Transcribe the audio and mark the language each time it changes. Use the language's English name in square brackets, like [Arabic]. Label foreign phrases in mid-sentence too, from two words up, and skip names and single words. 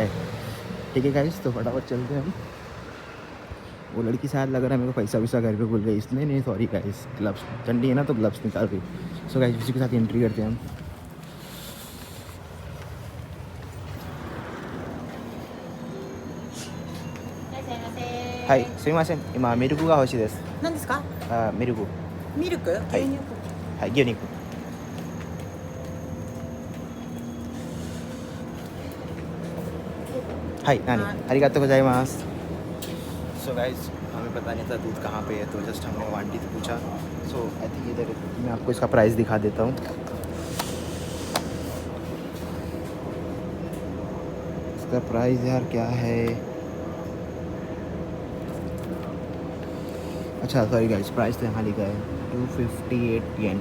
[Hindi] ठीक है गाइस, तो फटाफट चलते हैं हम। वो लड़की शायद लग रहा है मेरे को पैसा वैसा घर पे भूल गई, इसलिए नहीं, [English] sorry guys. [Hindi] ग्लव्स ठंडी है ना, तो ग्लव्स निकाल गई। [English] so guys [Hindi] उसी के साथ एंट्री करते हैं हम। [Japanese] はい すみません、今 ミルクが欲しいです。何ですか？ミルク。ミルク？牛乳？はい、牛肉。はい何ありがとうございます。 [English] so guys [Hindi] हमें पता नहीं था दूध कहाँ पे है, तो जस्ट हमने वो आंटी से पूछा। [English] so I think [Hindi] इधर मैं आपको इसका प्राइस दिखा देता हूँ। इसका प्राइस यार क्या है, अच्छा [English] sorry guys, [Hindi] प्राइस तो यहाँ लिखा है 258 येन।